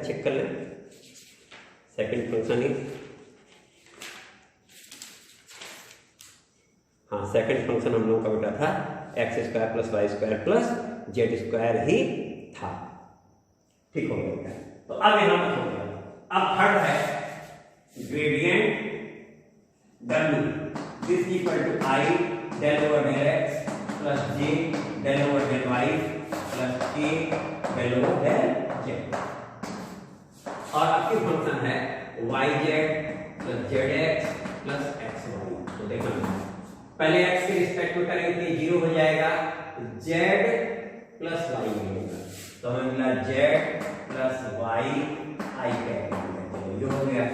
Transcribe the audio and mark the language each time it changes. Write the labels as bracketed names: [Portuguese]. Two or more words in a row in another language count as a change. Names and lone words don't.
[Hindi] चेक कर लें [English] second function [Hindi] ही, हाँ [English] second function [Hindi] हम लोगों का बेटा था [English] x square plus y square plus z square [Hindi] ही था। ठीक हो गया। तो अब यहां पर हो गया। [English] अब थर्ड है gradient w, this equal to i del over del x plus j del over del y plus k del over del z, [Hindi] और आपकी फंक्शन है [English] yz plus zx plus xy. [Hindi] तो देखो पहले x के रिस्पेक्ट में करेंगे तो 0 हो जाएगा, [English] z plus y [Hindi] मिलेगा, तो हमें मिला [English] z plus y i cap, [Hindi] ये हो गया।